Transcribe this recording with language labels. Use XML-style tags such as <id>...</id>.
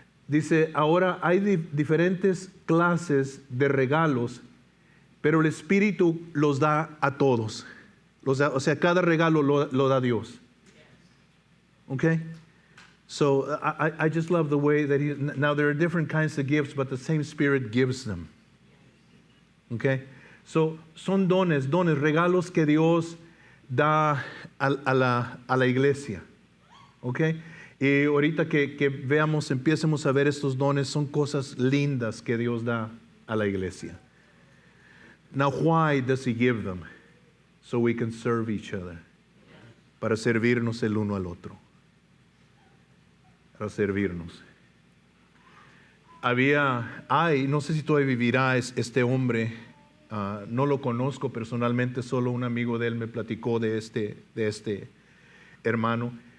<es>Dice, ahora hay diferentes clases de regalos, pero el Espíritu los da a todos. O sea, cada regalo lo da Dios. Okay?</es> <en>So I just love the way that now there are different kinds of gifts, but the same Spirit gives them.</en> <es>Okay? So son dones, regalos que Dios da a la iglesia. Okay? Y ahorita que empiecemos a ver estos dones, son cosas lindas que Dios da a la iglesia.</es> <en>Now, why does He give them? So we can serve each other.</en> <es>Para servirnos el uno al otro. Para servirnos. No sé si todavía vivirá este hombre, no lo conozco personalmente, solo un amigo de él me platicó de este hermano.</es>